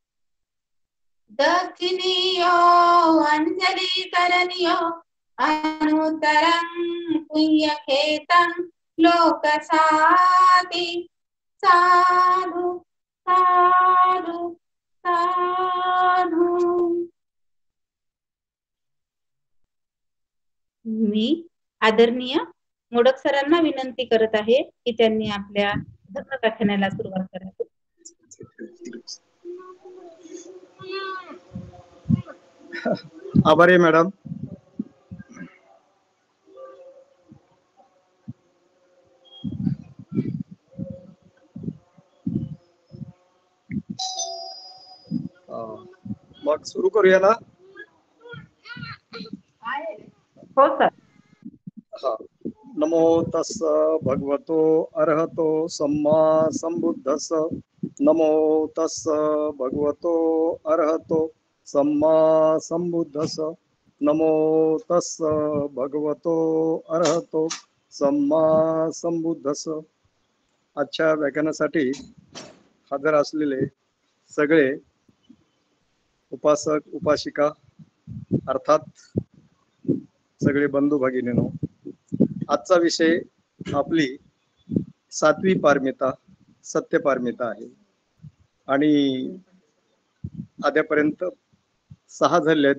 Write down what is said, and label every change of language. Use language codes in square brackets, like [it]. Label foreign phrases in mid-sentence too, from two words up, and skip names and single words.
[pi] दक्षिणेयो अंजली करनियो अनुतरं पुण्यखेतं लोकसाति साधु साधु साधु. [mr] मी आदरणीय मोडक सरांना विनंती करत आहे की त्यांनी आपल्या धर्मकथनाला सुरुवात करावी. आभारी मॅडम. मग सुरू करूया ना. हो सर. हा. [pi] नमो तस् भगवतो अर्हतो सम्मा संबुद्धस. नमो तस् भगवतो अर्हतो सम्मा संबुद्धस. नमो तस् भगवतो अर्हतो सम्मा संबुद्धस. [mr] आजच्या व्याख्यानासाठी हजर असलेले सगळे उपासक उपासिका अर्थात सगळे बंधू भगिनींनो, आजचा विषय आपली सातवी पारमिता सत्य पारमिता आहे आणि आद्यापर्यंत 6 झाले आहेत.